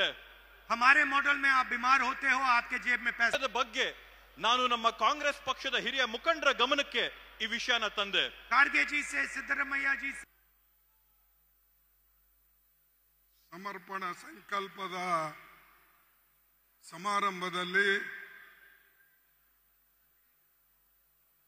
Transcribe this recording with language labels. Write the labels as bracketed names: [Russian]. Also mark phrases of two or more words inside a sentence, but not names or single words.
[Hindi] हमारे मॉडल में आप बीमार होते हो, आपके जेब में पैसे [Kannada] ಬಗ್ಗೆ ನಾನು ನಮ್ಮ ಕಾಂಗ್ರೆಸ್ ಪಕ್ಷದ ಹಿರಿಯ ಮುಖಂಡರ ಗಮನಕ್ಕೆ ಈ ವಿಷಯನ ತಂದೆ. [Hindi] ಖಾರ್ಗೆ ಜಿ ಸೇ ಸಿದ್ದರಾಮಯ್ಯ ಜಿ [Kannada] ಸಮರ್ಪಣಾ ಸಂಕಲ್ಪದ ಸಮಾರಂಭದಲ್ಲಿ